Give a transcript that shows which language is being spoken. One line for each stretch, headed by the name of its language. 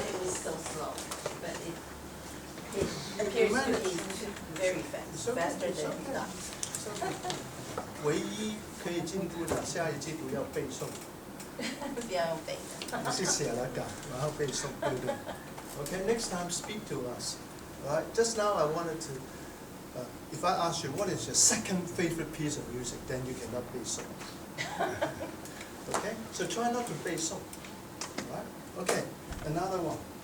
English: It was so slow, but it appears to be very fast, faster than he thought.
Chinese: 唯一可以进步的，下一季度要背诵，不要用背的。你是写了稿，然后背诵，对不对 ？ Okay, next time speak to us.
English: Alright, just now I wanted to. If I ask you what is your second favorite piece of music, then you cannot 背诵。 Okay, so try not to 背诵。 Alright, okay, another one.